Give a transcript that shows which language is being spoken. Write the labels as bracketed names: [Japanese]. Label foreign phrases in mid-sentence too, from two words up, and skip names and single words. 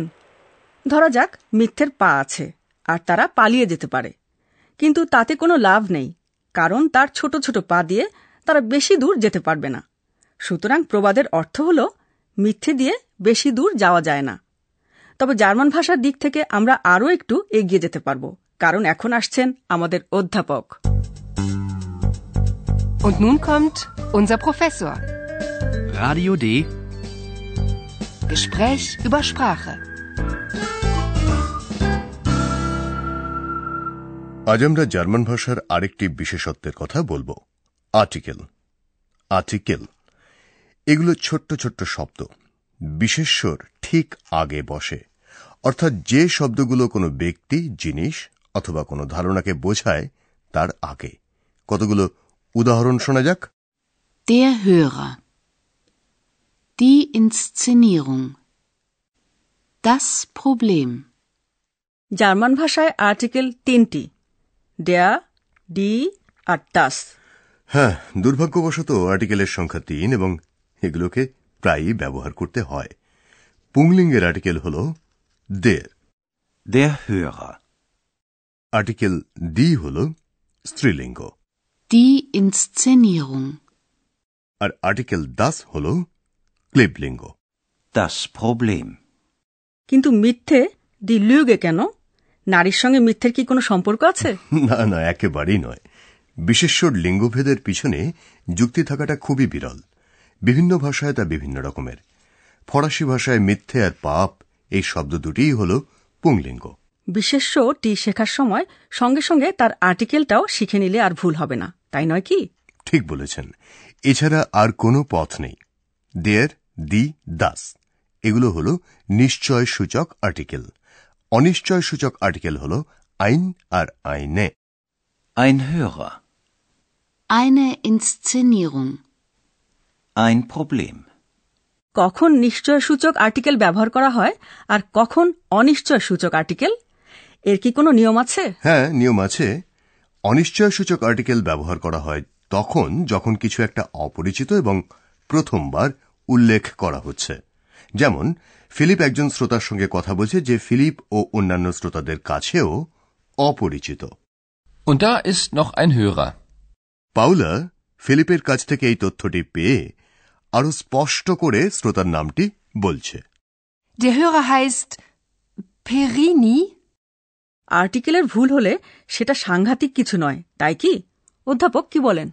[Bangla] ধরা যাক মিথ্যের পা আছে আর তারা পালিয়ে যেতে পারে, কিন্তু তাতে কোনো লাভ নেই, কারণ তার ছোট ছোট পা দিয়ে তারা বেশি দূর যেতে পারবে না। সুতরাং প্রবাদের অর্থ হল মিথ্যে দিয়ে বেশি দূর যাওয়া যায় না। তবে জার্মান ভাষার দিক থেকে আমরা আরও একটু এগিয়ে যেতে পারব, কারণ এখন আসছেন আমাদের অধ্যাপক। [German] Und nun kommt unser Professor. Radio D. Gespräch über Sprache. [Bangla] আজ আমরা জার্মান ভাষার আরেকটি বিশেষত্বের কথা বলবো, আর্টিকেল। আর্টিকেল এগুলো ছোট্ট ছোট্ট শব্দ, বিশেষ্যর ঠিক আগে বসে, অর্থাৎ যে শব্দগুলো কোনো ব্যক্তি, জিনিস অথবা কোনো ধারণাকে বোঝায় তার আগে। কতগুলো উদাহরণ শোনা যাক। [German] Der Hörer, die Inszenierung, das Problem. [Bangla] জার্মান ভাষায় আর্টিকেল 3টি, [German] der, die আর das। [Bangla] হ্যাঁ, দুর্ভাগ্যবশত আর্টিকেলের সংখ্যা 3 এবং এগুলোকে প্রায়ই ব্যবহার করতে হয়। পুংলিঙ্গের আর্টিকেল হল der, [German] der Hörer। [Bangla] আর্টিকেল die হল স্ত্রীলিঙ্গ, [German] Die Inszenierung। [Bangla] আর আর্টিকেল das হল ক্লিবলিঙ্গ, [German] das Problem। [Bangla] কিন্তু মিথ্যে [German] die Lüge [Bangla] কেন? নারীর সঙ্গে মিথ্যের কি কোনো সম্পর্ক আছে? না না, একেবারেই নয়। বিশেষ্যর লিঙ্গভেদের পিছনে যুক্তি থাকাটা খুবই বিরল। বিভিন্ন ভাষায় তা বিভিন্ন রকমের। ফরাসি ভাষায় মিথ্যে আর পাপ এই শব্দ দুটিই হল পুংলিঙ্গ। বিশেষ্যটি শেখার সময় সঙ্গে সঙ্গে তার আর্টিকেলটাও শিখে নিলে আর ভুল হবে না, তাই নয় কি? ঠিক বলেছেন। এছাড়া আর কোনো পথ নেই। [German] der, die, das [Bangla] এগুলো হল নিশ্চয় সূচক আর্টিকেল। অনিশ্চয় সূচক আর্টিকেল হল ein আর eine। [German] Ein Hörer, Eine Inszenierung, ein Problem। [Bangla] কখন নিশ্চয় সূচক আর্টিকেল ব্যবহার করা হয় আর কখন অনিশ্চয় সূচক আর্টিকেল, এর কি কোনো নিয়ম আছে? হ্যাঁ, নিয়ম আছে। অনিশ্চয় সূচক আর্টিকেল ব্যবহার করা হয় তখন যখন কিছু একটা অপরিচিত এবং প্রথমবার উল্লেখ করা হচ্ছে। যেমন ফিলিপ একজন শ্রোতার সঙ্গে কথা বলছে যে ফিলিপ ও অন্যান্য শ্রোতাদের কাছেও অপরিচিত। [German] Und da ist noch ein Hörer. [Bangla] পাউলা ফিলিপের কাছ থেকে এই তথ্যটি পেয়ে আরো স্পষ্ট করে শ্রোতার নামটি বলছে। [German] Der Hörer heißt Perini. [Bangla] আর্টিকেলের ভুল হলে সেটা সাংঘাতিক কিছু নয়, তাই কি? অধ্যাপক কি বলেন?